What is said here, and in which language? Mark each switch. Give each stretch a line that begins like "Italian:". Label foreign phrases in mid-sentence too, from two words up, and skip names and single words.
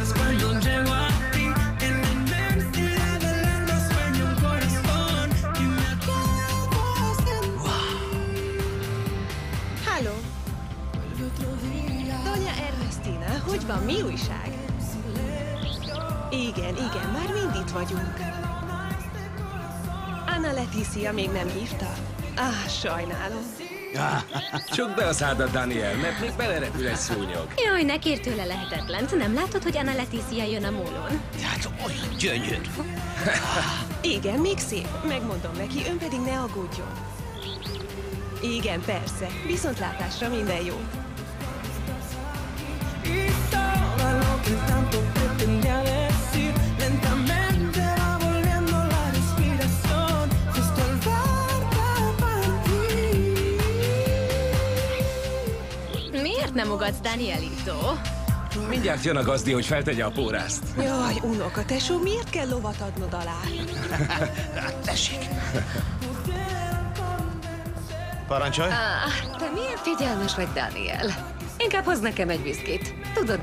Spanish: no llego a ti. En la inmensidad del alma sueña un corazón y me acabo sin
Hungarian: Halló! Donya Ernestina, hogy van? Mi újság? Igen, már mind itt vagyunk. Anna Leticia még nem hívta? Sajnálom. Csukd be a szádat, Daniel, mert még belerepül egy szúnyog. Jaj, ne kérj tőle lehetetlen. Nem látod, hogy Anna Leticia jön a mólón? Hát olyan gyönyörű. Igen, még szép. Megmondom neki, ön pedig ne aggódjon. Igen, persze. Viszontlátásra, minden jót.
Spanish: y todo lo que tanto pretendía decir lentamente va volviendo la respiración justo al verte partir.
Hungarian: Miért nem ugatsz Danielito? Mindjárt jön a gazdi, hogy feltegye a pórászt. Jaj, unoka, tesó, miért kell lovat adnod alá? Hát tessék. Parancsolj. Te milyen figyelmes vagy, Daniel. Inkább hoz nekem egy viszkit.